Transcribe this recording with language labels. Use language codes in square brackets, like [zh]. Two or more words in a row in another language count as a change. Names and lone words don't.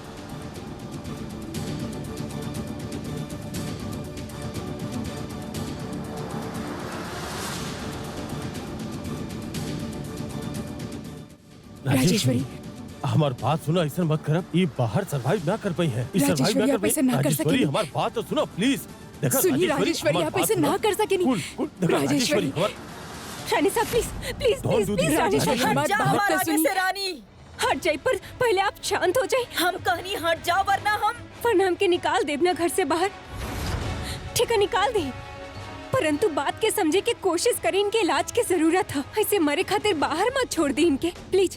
[bho] राजेश्वरी, हमार बात सुनो, ऐसा मत करब। ये बाहर सरवाइव ना कर पाई है। राजेश्वरी, आप ऐसा ना कर राजेश्वरी, सकेनी। हमार बात तो सुनो प्लीज। देखा सुनिए राजेश्वरी, आप ऐसा ना कर सकेनी। राजेश्वरी, हमार रानी साहब [en] please please Don't [bho] प्लीज [en] do [bho] प्लीज [en] this, [bho] राजेश्वरी राजेश्वरी। हट जा बात हमारे तो आगे सुनिए। से रानी। हट जाए, पर पहले आप शांत हो जाए, हम कहनी हट जाओ वरना वरना हमके निकाल दे अपना घर से बाहर। ठीक है, निकाल दे, परंतु बात के समझे के कोशिश करें। इनके इलाज की जरूरत है, ऐसे मरे खातिर बाहर मत छोड़ दी इनके प्लीज।